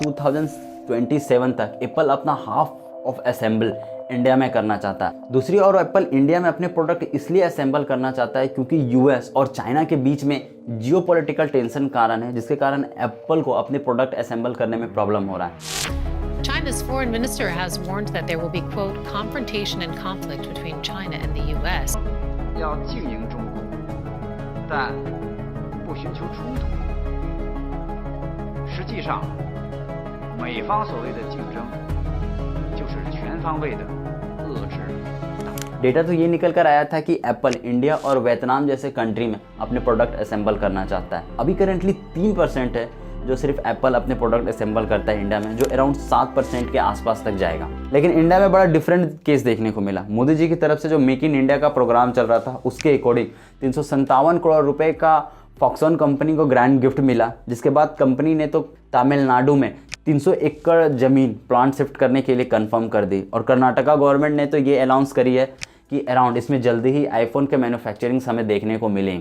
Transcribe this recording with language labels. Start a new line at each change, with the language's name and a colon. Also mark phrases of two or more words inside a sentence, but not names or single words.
Hindi: 2027 तक एप्पल अपना
English: half of assemble
Hindi: इंडिया में करना चाहता है। दूसरी ओर एप्पल इंडिया में अपने प्रोडक्ट इसलिए असेंबल करना चाहता है क्योंकि यूएस और चाइना के बीच में
English: geopolitical tension
Hindi: कारण है, जिसके कारण एप्पल को अपने
English: product assemble
Hindi: करने में प्रॉब्लम हो रहा है।
English: China's foreign minister has warned that there will be, quote, confrontation and conflict between China and the U.S.
Chinese: 要经营中国，但不寻求冲突。实际上，美方所谓的竞争，就是全方位的遏制。
Hindi: डेटा तो ये निकल कर आया था कि एप्पल इंडिया और वियतनाम जैसे कंट्री में अपने
English: product assemble
Hindi: करना चाहता है। अभी करेंटली 3% है जो सिर्फ एप्पल अपने
English: product assemble
Hindi: करता है इंडिया में, जो अराउंड 7% के आसपास तक जाएगा। लेकिन इंडिया में बड़ा
English: different case
Hindi: देखने को मिला। मोदी जी की तरफ से जो मेक इन इंडिया का प्रोग्राम चल रहा था उसके अकॉर्डिंग 357 करोड़ रुपए का फॉक्सकॉन कंपनी को
English: grand gift
Hindi: मिला, जिसके बाद कंपनी ने तो तमिलनाडु में 300 एकड़ ज़मीन
English: plant shift
Hindi: करने के लिए कंफर्म कर दी, और कर्नाटका गवर्नमेंट ने तो ये अनाउंस करी है कि अराउंड इसमें जल्दी ही आईफोन के मैन्युफैक्चरिंग हमें देखने को मिलेंगे।